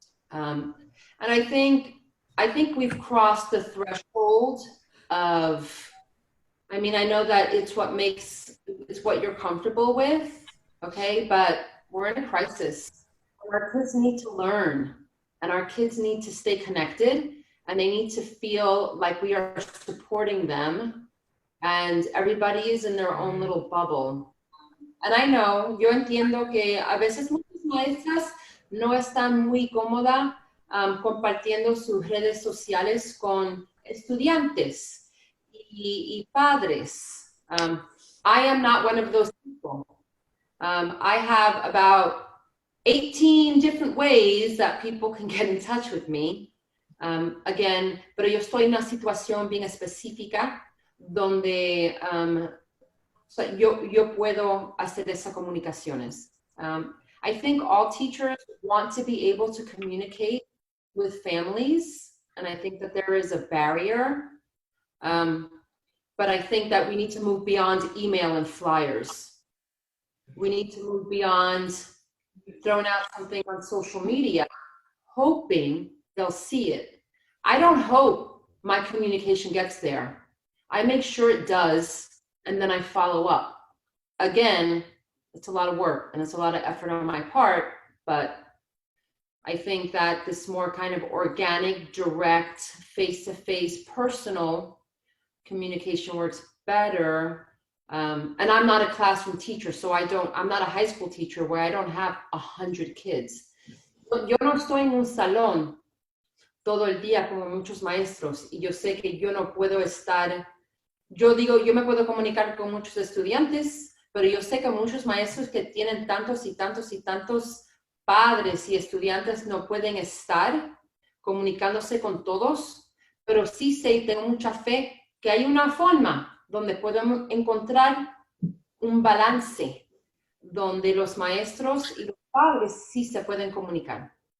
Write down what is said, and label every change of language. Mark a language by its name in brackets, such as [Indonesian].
[English] And I think we've crossed the threshold of, I mean, I know that it's what you're comfortable with, okay? But we're in a crisis. Our kids need to learn, and our kids need to stay connected, and they need to feel like we are supporting them, and everybody is in their own little bubble. And I know, [Spanish] yo entiendo que a veces muchas maestras no están muy cómodas compartiendo sus redes sociales con estudiantes y padres. [English] I am not one of those people. I have about 18 different ways that people can get in touch with me. [Spanish] Again, pero yo estoy en una situación bien específica donde yo puedo hacer esas comunicaciones. [English] I think all teachers want to be able to communicate with families, and I think that there is a barrier. But I think that we need to move beyond email and flyers. We need to move beyond throwing out something on social media, hoping they'll see it. I don't hope my communication gets there. I make sure it does, and then I follow up. Again, it's a lot of work and it's a lot of effort on my part, but I think that this more kind of organic, direct, face-to-face, personal communication works better. And I'm not a classroom teacher, so I'm not a high school teacher where I don't have 100 kids. [Spanish] Yo no estoy en un salón todo el día como muchos maestros, y yo sé que yo no puedo estar, yo digo, yo me puedo comunicar con muchos estudiantes, pero yo sé que muchos maestros que tienen tantos y tantos y tantos padres y estudiantes no pueden estar comunicándose con todos, pero sí sé y tengo mucha fe que hay una forma donde podemos encontrar un balance, donde los maestros y los padres sí se pueden comunicar.